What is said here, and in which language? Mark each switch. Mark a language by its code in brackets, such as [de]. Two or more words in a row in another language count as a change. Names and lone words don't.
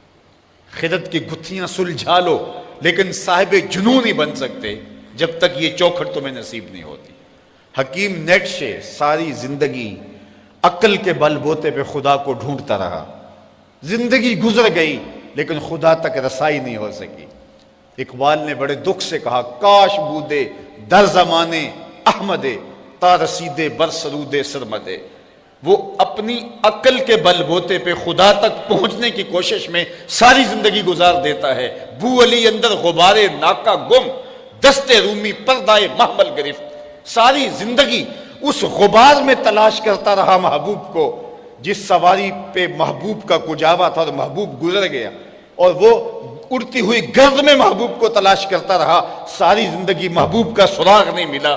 [ur] خدت کی گتھیاں سلجھا لو لیکن صاحب جنون نہیں بن سکتے جب تک یہ چوکھٹ تمہیں نصیب نہیں ہوتی۔ حکیم نیٹشے ساری زندگی عقل کے بل بوتے پہ خدا کو ڈھونڈتا رہا، زندگی گزر گئی لیکن خدا تک رسائی نہیں ہو سکی۔ اقبال نے بڑے دکھ سے کہا [fa] کاش بودے در زمانے احمدے تا رسیدے بر سرودے سرمدے۔ [ur] وہ اپنی عقل کے بل بوتے پہ خدا تک پہنچنے کی کوشش میں ساری زندگی گزار دیتا ہے۔ [fa] بو علی اندر غبارے ناکا گم، دستے رومی پردائے محمل گرفت۔ [ur] ساری زندگی اس غبار میں تلاش کرتا رہا محبوب کو، جس سواری پہ محبوب کا کجاوا تھا اور محبوب گزر گیا، اور وہ اڑتی ہوئی گرد میں محبوب کو تلاش کرتا رہا، ساری زندگی محبوب کا سراغ نہیں ملا۔